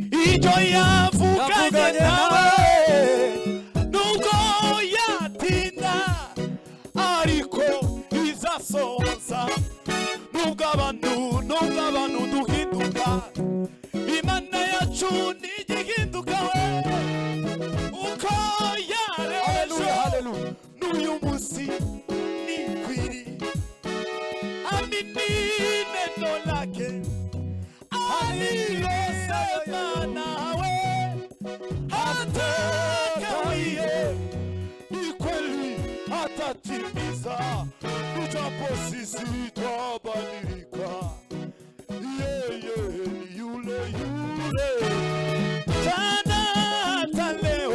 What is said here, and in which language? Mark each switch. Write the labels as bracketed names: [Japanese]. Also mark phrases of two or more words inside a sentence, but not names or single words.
[Kinyarwanda] ibyo yavuganye nawe nubwo yatinda ariko bizasohoza. Nubwo abantu duhinduka, Imana yacu ntigihinduka we. Uko yarejo n'uyu munsi ni kwiri. [Swahili] Amini neno lake alilosema nawe hatakawie, ni kweli atatimiza. Tujapo sisi twabadilika, yeye ni yule yule jana hata leo.